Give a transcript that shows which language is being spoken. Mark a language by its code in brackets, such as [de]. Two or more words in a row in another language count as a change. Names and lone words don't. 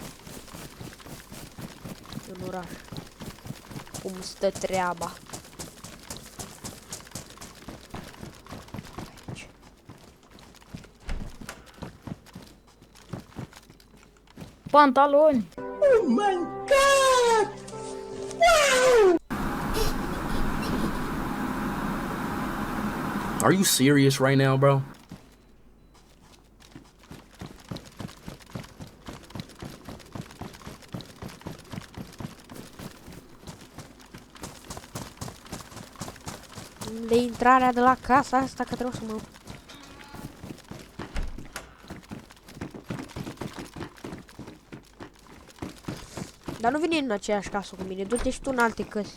[ro] În oraș. Cum stă treaba. Aici. Pantaloni! [en] Oh my God! Are you serious right now, bro? [ro] De intrarea de la casa asta, că trebuie să mă... Dar nu vine în aceeași casă cu mine, du-te și tu în alte căsi.